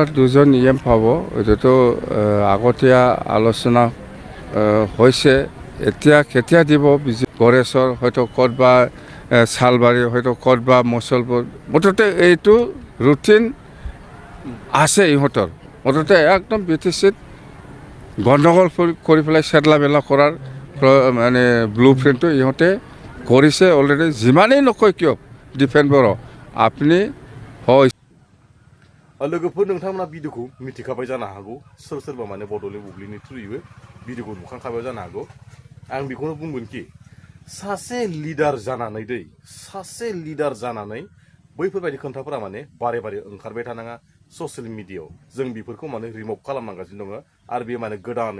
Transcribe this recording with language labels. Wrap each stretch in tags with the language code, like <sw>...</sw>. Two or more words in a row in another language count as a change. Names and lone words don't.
<as>দুজন পাব এইটোতো আগতীয়া আলোচনা হৈছে এতিয়া কেতিয়া দিব গড়েশ্বৰ হয়তো ক'ত বা চালবাৰী হয়তো ক'ত বা মচলপুৰ মুঠতে এইটো ৰুটিন আছে ইহঁতৰ মুঠতে একদম BTCত গণ্ডগোল কৰি পেলাই চেতলা বেলা কৰাৰ মানে</as> <en>blue print</en> <as>ইহঁতে কৰিছে অলৰেডি যিমানেই নকয় কিয় ডিফেন্স बर' আপুনি হয়</as> <brx>लोगोफोर नोंथांमोना भिडिअखौ मिथिखाबाय जानो हागौ सोर सोरबा माने बड'लेण्ड बुब्लिनि थ्रुयै भिडिअखौ नुखांखाबाय जानो हागौ आं बेखौनो बुंगोन कि सासे लिडार जानानै बैफोरबायदि खोन्थाफोरा माने बारे बारे ओंखारबाय थानाङा ससियेल मिडियायाव जों बेफोरखौ माने रिमुभ खालामनांगासिनो दङ आरो बे माने गोदानै</brx>